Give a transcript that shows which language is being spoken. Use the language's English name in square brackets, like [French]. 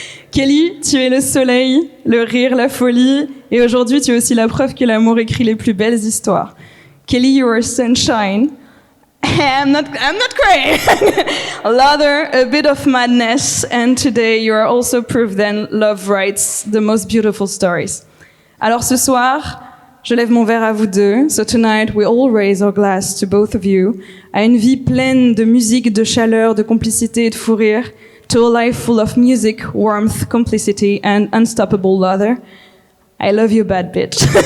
[French] Kelly, tu es le soleil, le rire, la folie, et aujourd'hui tu es aussi la preuve que l'amour écrit les plus belles histoires. [English] Kelly, you are sunshine. I'm not crying. Rather, a bit of madness, and today you are also proof that love writes the most beautiful stories. [French] Alors ce soir, je lève mon verre à vous deux. [English] So tonight we all raise our glass to both of you, [French] à une vie pleine de musique, de chaleur, de complicité et de fou rire, [English] to a life full of music, warmth, complicity and unstoppable laughter. I love you, bad bitch.